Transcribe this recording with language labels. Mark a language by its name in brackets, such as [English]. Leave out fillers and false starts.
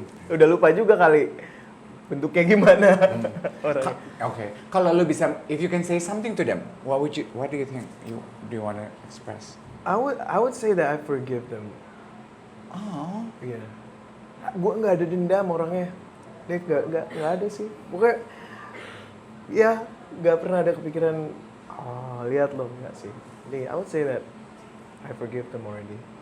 [Indonesian] Udah lupa juga kali bentuknya gimana orangnya. Oke. Kalau lu bisa, [English] if you can say something to them, what do you think do you want to express? I would say that I forgive them. Oh. [Indonesian] Iya. Gue nggak ada dendam orangnya. Dia nggak ada sih. Pokoknya ya nggak pernah ada kepikiran, lihat lo, nggak sih. Jadi [English] I would say that I forgive them already.